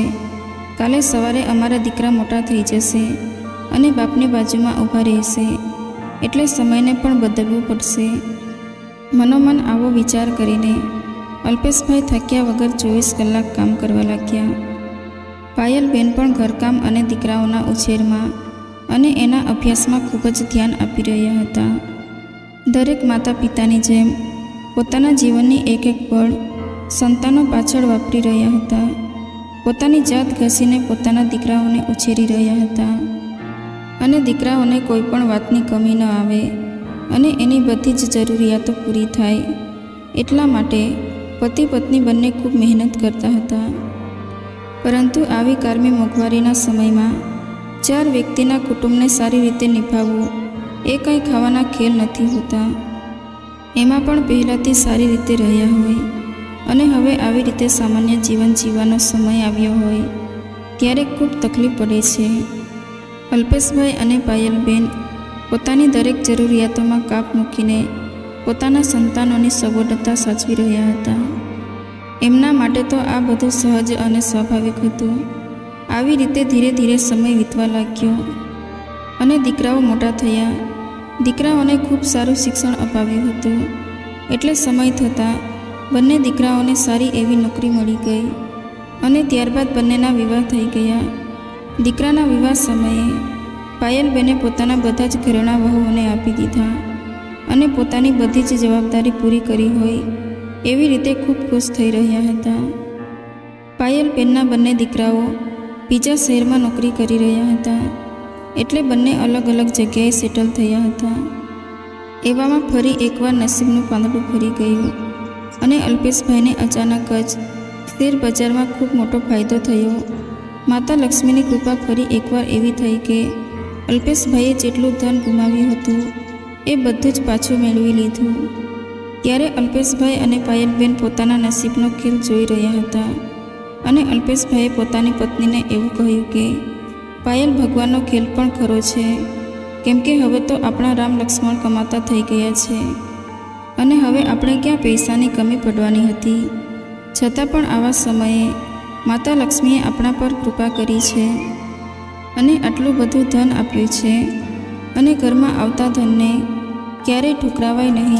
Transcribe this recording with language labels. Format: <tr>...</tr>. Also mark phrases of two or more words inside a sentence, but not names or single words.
<gu>કાલે સવારે અમારા દીકરા મોટા થઈ જશે અને બાપની બાજુમાં ઊભા રહેશે એટલે સમયને પણ બદલવું પડશે। મનોમન આવો વિચાર કરીને અલ્પેશભાઈ થાક્યા વગર 24 કલાક કામ કરવા લાગ્યા। પાયલબેન પણ ઘરકામ અને દીકરાઓના ઉછેરમાં અને એના અભ્યાસમાં ખૂબ જ ધ્યાન આપી રહ્યા હતા। દરેક માતા પિતાની જેમ પોતાના જીવનની એક એક પળ સંતાનો પાછળ વાપરી રહ્યા હતા। પોતાની જાત ઘસીને પોતાના દીકરાઓને ઉછેરી રહ્યા હતા અને દીકરાઓને કોઈપણ વાતની કમી ન આવે અને એની બધી જ જરૂરિયાતો પૂરી થાય એટલા માટે પતિ પત્ની બંને ખૂબ મહેનત કરતા હતા। પરંતુ આવી કારમી મોંઘવારીના સમયમાં 4 વ્યક્તિના કુટુંબને સારી રીતે નિભાવવું એ કંઈ ખાવાના ખેલ નથી હોતા। એમાં પણ પહેલાથી સારી રીતે રહ્યા હોય અને હવે આવી રીતે સામાન્ય જીવન જીવવાનો સમય આવ્યો હોય ત્યારે ખૂબ તકલીફ પડે છે। અલ્પેશભાઈ અને પાયલબેન પોતાની દરેક જરૂરિયાતોમાં કાપ મૂકીને પોતાના સંતાનોની સગવડતા સાચવી રહ્યા હતા। એમના માટે તો આ બધું સહજ અને સ્વાભાવિક હતું। આવી રીતે ધીરે ધીરે સમય વીતવા લાગ્યો અને દીકરાઓ મોટા થયા। દીકરાઓને ખૂબ સારું શિક્ષણ અપાવ્યું હતું એટલે સમય થતાં બંને દીકરાઓને સારી એવી નોકરી મળી ગઈ અને ત્યારબાદ બંનેના વિવાહ થઈ ગયા। દીકરાના વિવાહ સમયે પાયલબેને પોતાના બધા જ ઘરેણા વહુઓને આપી દીધા અને પોતાની બધી જ જવાબદારી પૂરી કરી હોય એવી રીતે ખૂબ ખુશ થઈ રહ્યા હતા। પાયલબેનના બંને દીકરાઓ બીજા શહેરમાં નોકરી કરી રહ્યા હતા એટલે બંને અલગ અલગ જગ્યાએ સેટલ થયા હતા। એવામાં ફરી એકવાર નસીબનું પાંદડું ફરી ગયું અને અલ્પેશભાઈને અચાનક જ શેર બજારમાં ખૂબ મોટો ફાયદો થયો। માતા લક્ષ્મીની કૃપા ફરી એકવાર એવી થઈ કે અલ્પેશભાઈએ જેટલું ધન ગુમાવ્યું હતું એ બધું જ પાછું મેળવી લીધું। ત્યારે અલ્પેશભાઈ અને પાયલબેન પોતાના નસીબનો ખેલ જોઈ રહ્યા હતા અને અલ્પેશભાઈએ પોતાની પત્નીને એવું કહ્યું કે પાયલ ભગવાનનો ખેલ પણ ખરો છે કેમ કે હવે તો આપણા રામ લક્ષ્મણ કમાતા થઈ ગયા છે અને હવે આપણે ક્યાં પૈસાની કમી પડવાની હતી। છતાં પણ આવા સમયે માતા લક્ષ્મીએ આપણા પર કૃપા કરી છે અને આટલું બધું ધન આપ્યું છે અને ઘરમાં આવતા ધનને ક્યારેય ઠુકરાવાય નહીં।</gu>